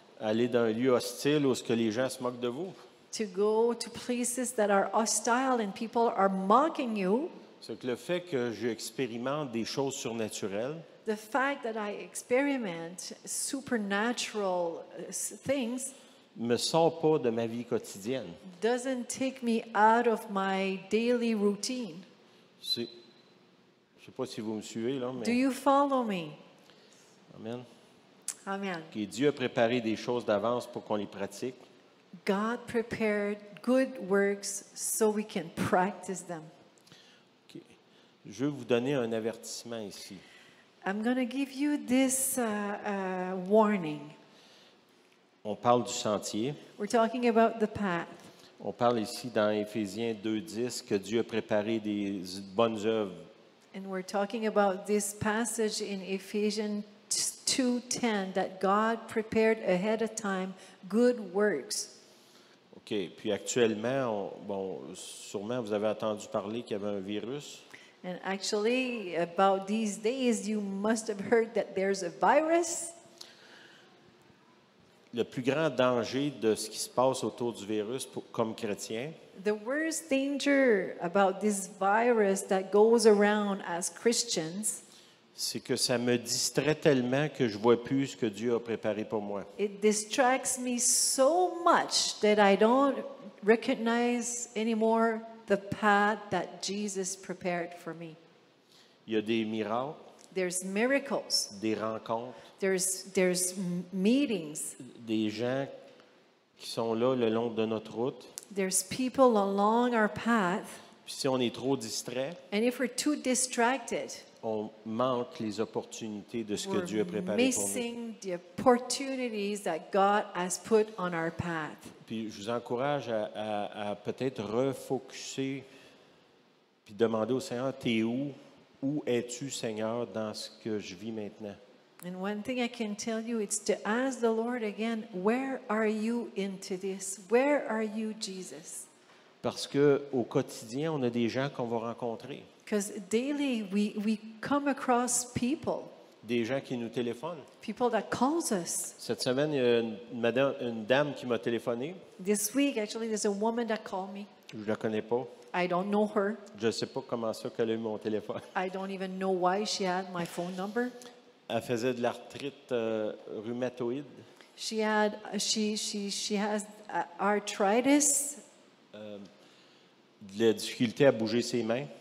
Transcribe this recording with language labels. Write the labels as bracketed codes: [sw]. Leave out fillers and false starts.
[fr] Aller dans un lieu hostile où ce que les gens se moquent de vous. [en] to go to places that are hostile and people are mocking you. [fr] C'est que le fait que j'expérimente des choses surnaturelles, [en] The fact that I experiment supernatural things [fr] me sort pas de ma vie quotidienne. [en] doesn't take me out of my daily routine. [fr] Je ne sais pas si vous me suivez, là, [en] Do [fr] mais [en] you follow me? [fr] Amen. [en] Amen. [fr] Que Dieu a préparé des choses d'avance pour qu'on les pratique. [en] God prepared good works so we can practice them. [fr] OK. Je veux vous donner un avertissement ici. [en] I'm going to give you this warning. [fr] On parle du sentier. [en] We're talking about the path. [fr] On parle ici dans Éphésiens 2:10 que Dieu a préparé des bonnes œuvres. [en] And we're talking about this passage in Ephesians 2:10 that God prepared ahead of time good works. [fr] OK. Puis actuellement, sûrement vous avez entendu parler qu'il y avait un virus. [en] And actually, about these days, you must have heard that there's a virus. [fr] Le plus grand danger de ce qui se passe autour du virus comme chrétien, [en] The worst danger about this virus that goes around as Christians, [fr] c'est que ça me distrait tellement que je ne vois plus ce que Dieu a préparé pour moi. [en] it distracts me so much that I don't recognize anymore the path that Jesus prepared for me. [fr] Il y a des miracles, [en] There's miracles. [fr] des rencontres, [en] There's meetings. [fr] des gens qui sont là le long de notre route. [en] There's people along our path. [fr] Puis si on est trop distrait, [en] And if we're too distracted, [fr] on manque les opportunités de ce que [en] we're [fr] Dieu a préparé pour nous. [en] missing the opportunities that God has put on our path. [fr] Puis je vous encourage à peut-être refocuser puis demander au Seigneur, t'es où? Où es-tu, Seigneur, dans ce que je vis maintenant? [en] And one thing I can tell you, it's to ask the Lord again, where are you into this? Where are you, Jesus? [fr] Parce qu'au quotidien, on a des gens qu'on va rencontrer, [en] Because daily we come across people, [fr] des gens qui nous téléphonent. [en] people that calls us. [fr] Cette semaine, il y a une dame qui m'a téléphoné. [en] This week, actually, there's a woman that called me. [fr] Je ne la connais pas. [en] I don't know her. [fr] Je ne sais pas comment ça qu'elle a eu mon téléphone. [en] I don't even know why she had my phone number. [fr] Elle faisait de l'arthrite rhumatoïde. [en] She has arthritis. [fr] De la difficulté à bouger ses mains.